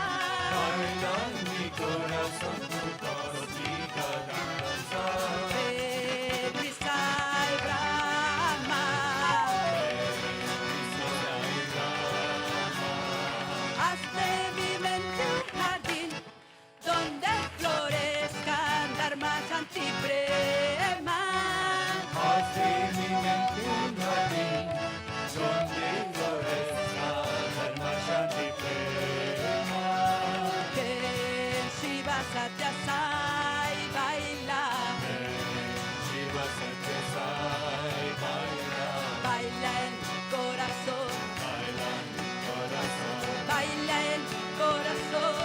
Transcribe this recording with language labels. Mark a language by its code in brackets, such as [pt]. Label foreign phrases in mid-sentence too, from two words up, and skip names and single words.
[es] Baila en mi corazón tu cósmica danza. Ven mi sai Brahma. Haz de mi mente un jardín donde florezcan [sa] धर्म शान्ति प्रेम. [es] Haz de mi mente un jardín donde florezca [sa] धर्म शान्ति प्रेम. [es] Ven Shiva Sathya Sai baila. Shiva Sathya Sai baila. Baila en mi corazón. Baila en mi corazón. Baila en mi corazón.